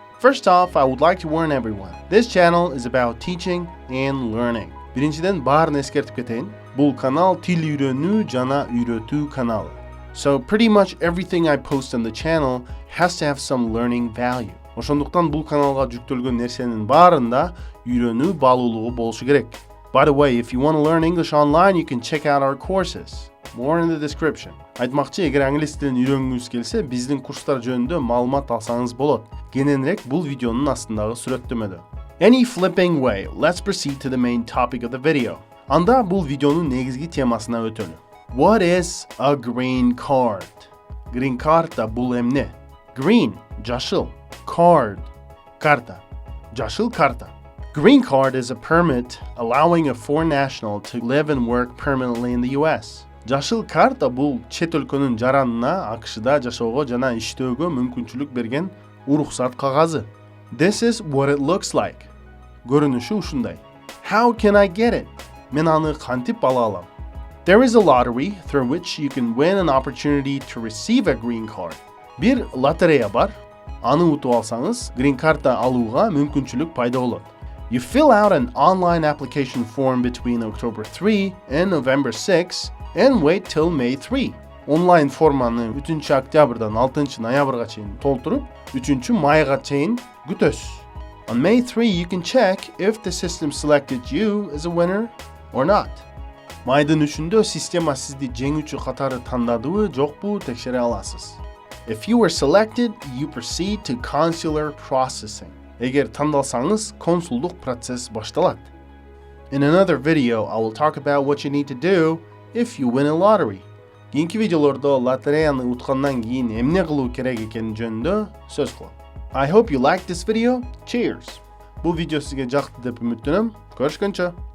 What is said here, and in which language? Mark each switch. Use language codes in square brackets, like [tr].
[en] First off, I would like to warn everyone. This channel is about teaching and learning. [ky] Биринчиден баарын эскертип кетейин. Бул канал тил үйрөнүү жана үйрөтүү каналы. [en] So pretty much everything I post on the channel has to have some learning value. [ky] Ошондуктан бул каналга жүктөлгөн нерсенин баарында үйрөнүү баалуулугу болушу керек. [en] By the way, if you want to learn English online, you can check out our courses. More in the description. [ky] Айтмакчы, эгер англис тилин үйрөнгүңүз келсе, биздин курстар жөнүндө маалымат алсаңыз болот. Кененирээк бул видеонун астындагы сүрөттөмөдө. [en] Any flipping way, let's proceed to the main topic of the video. [ky] Анда бул видеонун негизги темасына өтөлү. [en] What is a green card? [ky] Гринкарта бул эмне? Green жашыл, card карта, жашыл карта. [en] Green card is a permit allowing a foreign national to live and work permanently in the US. [ky] Жашыл карта бул чет өлкөнүн жаранына АКШда жашоого жана иштөөгө мүмкүнчүлүк берген уруксат кагазы. [en] This is what it looks like. [ky] Көрүнүшү ушундай. [en] How can I get it? [ky] Мен аны кантип ала алам? [en] There is a lottery through which you can win an opportunity to receive a green card. [ky] Бир лотерея бар. Аны утуп алсаңыз, green карта алууга мүмкүнчүлүк пайда болот. [en] You fill out an online application form between October 3 and November 6 and wait till May 3. [ky] Онлайн форманы 3 октябрдан 6 ноябрга чейин толтуруп, 3 майга чейин күтөсүз. [en] On May 3 you can check if the system selected you as a winner or not. [ky] Майдын 3-ндө система сизди жеңүүчү катары тандадыбы, жокпу текшере аласыз. [en] If you were selected, you proceed to consular processing. [ky] Эгер тандалсаңыз, консулдук процесс башталат. [en] In another video, I will talk about what you need to do if you win a lottery. [ky] Кийинки видеолордо лотереяны уткандан кийин эмне кылуу керек экени жөнүндө сөз кылам. [en] I hope you liked this video. Cheers. [ky] Бул видео сизге жакты деп үмүттөнөм. Көрүшкөнчө.